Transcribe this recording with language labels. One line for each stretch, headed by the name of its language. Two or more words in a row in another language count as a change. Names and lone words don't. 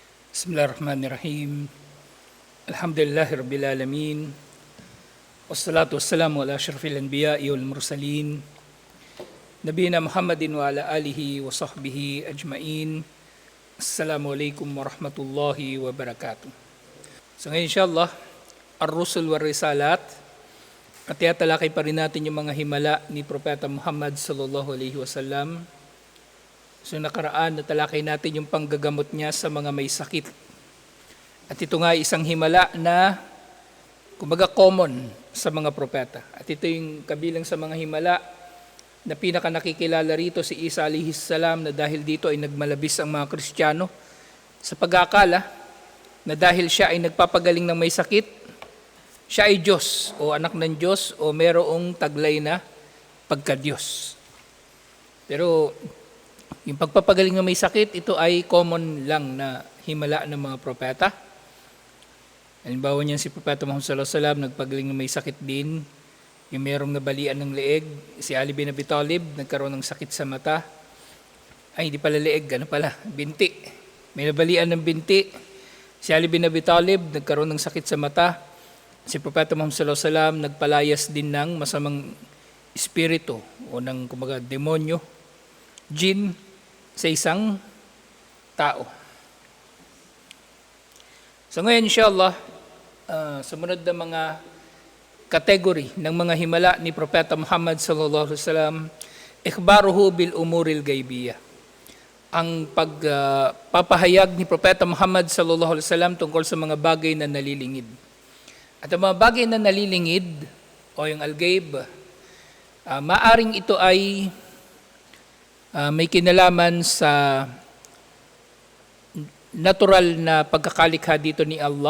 Arabic: بسم الله الرحمن الرحيم. الحمد لله رب العالمين. والصلاة والسلام على أشرف الأنبياء والمرسلين. نبينا محمد وعلى آله وصحبه أجمعين. السلام عليكم ورحمة الله وبركاته.
Filipino: So ngayon insyaAllah,
Arabic: الرسل والرسالات.
Filipino: At yatalakay pa rin natin yung mga himala ni Propeta Muhammad
Arabic: صلى الله عليه وسلم.
Filipino: So nakaraan, natalakay natin yung panggagamot niya sa mga may sakit. At ito nga isang himala na kumbaga common sa mga propeta. At ito yung kabilang sa mga himala na pinaka nakikilala rito si Isa
Arabic: عليه السلام,
Filipino: na dahil dito ay nagmalabis ang mga Kristiyano sa pag-aakala na dahil siya ay nagpapagaling ng may sakit, siya ay Diyos o anak ng Diyos o merong taglay na pagka-Diyos. Pero yung pagpapagaling ng may sakit, ito ay common lang na himala ng mga propeta. Halimbawa niyan si Propeta Muhammad
Arabic: صلى الله عليه وسلم,
Filipino: nagpagaling ng may sakit din. Yung merong nabalian ng leeg, si Ali bin Abi Talib, nagkaroon ng sakit sa mata. Ay, hindi pala leeg, binti. May nabalian ng binti. Si Ali bin Abi Talib, nagkaroon ng sakit sa mata. Si Propeta Muhammad
Arabic: صلى الله عليه وسلم,
Filipino: nagpalayas din ng masamang espiritu o ng kumbaga demonyo, jinn, sa isang tao. So ngayon insyaAllah, sumunod na mga kategory ng mga himala ni Propeta Muhammad
Arabic: صلى الله عليه وسلم, إخباره بالأمور الغيبية.
Filipino: Ang pagpapahayag ni Propeta Muhammad sallallahu alaihi wasallam tungkol sa mga bagay na nalilingid. At ang mga bagay na nalilingid o yung al-gayb, maaring ito ay may kinalaman sa natural na pagkakalikha dito ni Allah.